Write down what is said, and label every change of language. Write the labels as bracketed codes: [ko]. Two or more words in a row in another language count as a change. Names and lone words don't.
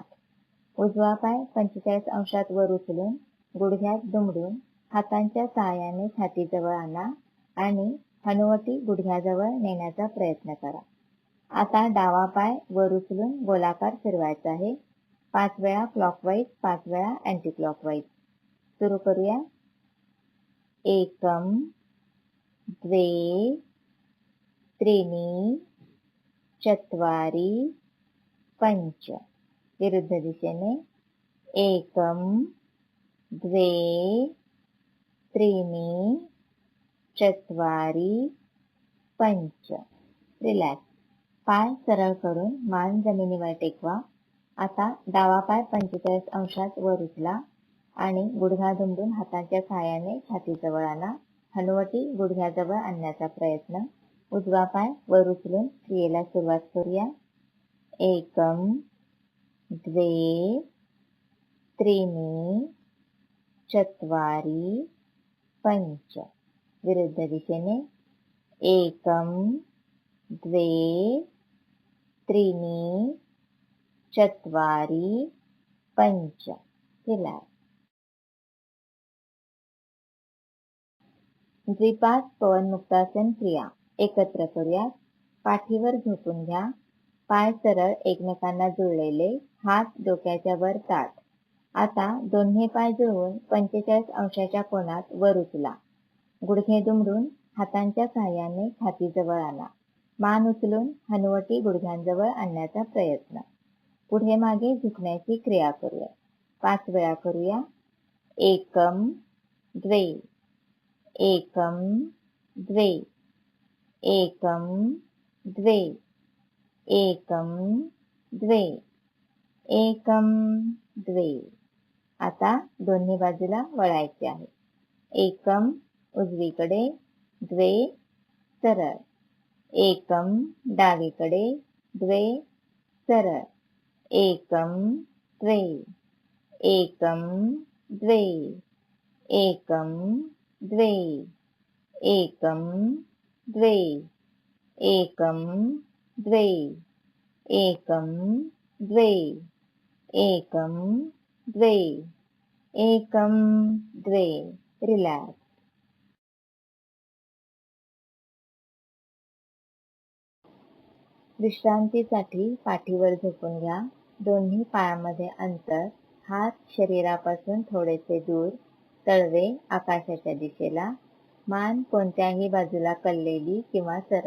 [mr] उजवा पाय 45 अंशात वर उचलून गुडघ्यात दुमडून हातांच्या सहाय्याने छातीजवळ आणा आणि हनुवटी गुडघ्याजवळ नेण्याचा प्रयत्न करा. आता डावा पाय वर उचलून गोलाकार फिरवायचा आहे. 5 वेळा क्लॉकवाईज, 5 वेळा [en] anti clockwise. [mr] सुरू करूया. [sa] एकम, द्वे, त्रीणी, चत्वारी, पंच. [mr] विरुद्ध दिशेने. [sa] एकम, द्वे, त्रीणी, चत्वारी, पंच. [mr] रिलॅक्स. पाय सरळ करून मान जमिनीवर टेकवा. आता डावा पाय 45 अंशात वर उचला आणि गुडघा दुमडून हातांच्या सहाय्याने छातीजवळ आणा. हनुवटी गुडघ्याजवळ आणण्याचा प्रयत्न. उजवा पाय वर उचलून क्रियेला सुरुवात करूया. [sa] एकम, द्वे, त्रीणी, चत्वारी, पंच. [mr] विरुद्ध दिशेने. [sa] एकम, द्वे, त्रीणी, चत्वारी, पंच. [mr] रिलॅक्स. द्विपाद पवनमुक्तासन क्रिया एकत्र करूया. पाठीवर झोपून घ्या. पाय सरळ एकमेकांना जुळलेले, हात डोक्याच्या वर ताठ. आता दोन्ही पाय जुळवून 45 अंशाच्या कोनात वर उचला. गुडघे दुमडून हातांच्या सहाय्याने छातीजवळ आणा. मान उचलून हनुवटी गुडघ्यांजवळ आणण्याचा प्रयत्न. पुढे मागे झुकण्याची क्रिया करूया. 5 वेळा करूया. [sa] एकम, द्वे, एकम, द्वे, एकम, द्वे, एकम, द्वे, एकम, द्वे. [mr] आता दोन्ही बाजूला वळायचे आहे. एकम उजवीकडे, द्वे सरळ. एकम डावीकडे, द्वे सरळ. [sa] एकम, द्वे, एकम, द्वे, एकम, द्वे, एकम, द्वे, एकम, द्वे, एकम, द्वे, एकम, द्वे, एकम, द्वे. [mr] रिलॅक्स. विश्रांतीसाठी पाठीवर झोपून घ्या. दोन्ही पायामध्ये अंतर, हात शरीरापासून थोडेसे दूर, तळवे आकाशाच्या दिशेला, मान कोणत्याही बाजूला कललेली किंवा सरळ.